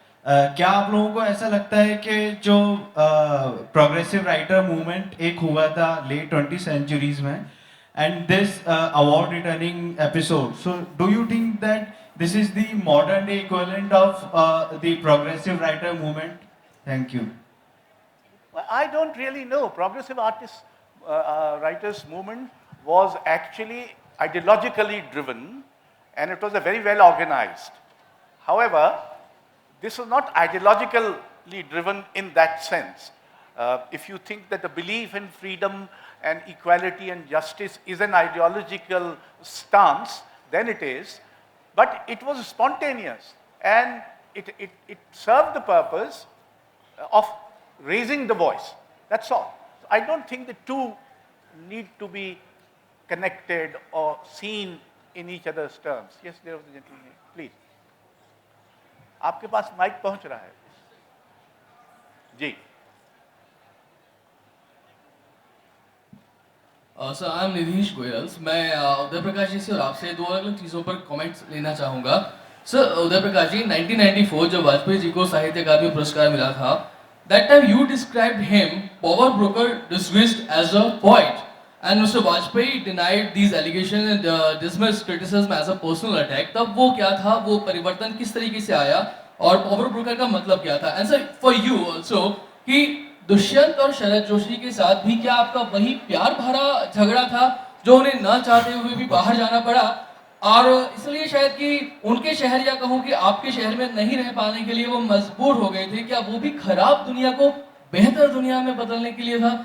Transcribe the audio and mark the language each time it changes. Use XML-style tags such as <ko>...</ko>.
<hi>क्या आप लोगों को ऐसा लगता है कि जो प्रोग्रेसिव राइटर मूवमेंट एक हुआ था लेट 20th सेंचुरीज में,</hi> <en>And this award returning episode, so do you think that this is the modern day equivalent of the progressive writer movement? Thank you. I don't really know. Progressive writers movement was actually ideologically driven, and it was a very well organized. However, this was not ideologically driven in that sense. If you think that the belief in freedom and equality and justice is an ideological stance, then it is. But it was spontaneous, and it served the purpose of raising the voice. That's all. I don't think the two need to be connected or seen in each other's terms. Yes, there was a gentleman here. Please.</en> <hi>आपके पास mic पहुंच रहा है जी।</hi> <en>Sir, I am Nidhish Goyals.</en> <hi>मैं उदय प्रकाश जी से और आपसे दो अलग अलग चीज़ों पर कमेंट्स लेना चाहूँगा। सर उदय प्रकाश जी 1994 जब वाजपेयी जी को साहित्य अकादमी पुरस्कार मिला था,</hi> <en>that time you described him, power broker dismissed as a poet, and Mr. Vajpayee denied these allegations and dismissed criticism as a personal attack.</en> <hi>तब वो क्या था, वो परिवर्तन किस तरीके से आया और पावर ब्रोकर का मतलब क्या था?</hi> <en>And sir, for you also</en> <hi>कि दुष्यंत और शरद जोशी के साथ भी क्या आपका वही प्यार भरा झगड़ा था जो उन्हें न चाहते हुए भी बाहर जाना पड़ा, और इसलिए शायद कि उनके शहर या कहूँ कि आपके शहर में नहीं रह पाने के लिए वो मजबूर हो गए थे, क्या वो भी खराब दुनिया को बेहतर दुनिया में बदलने के लिए था?</hi>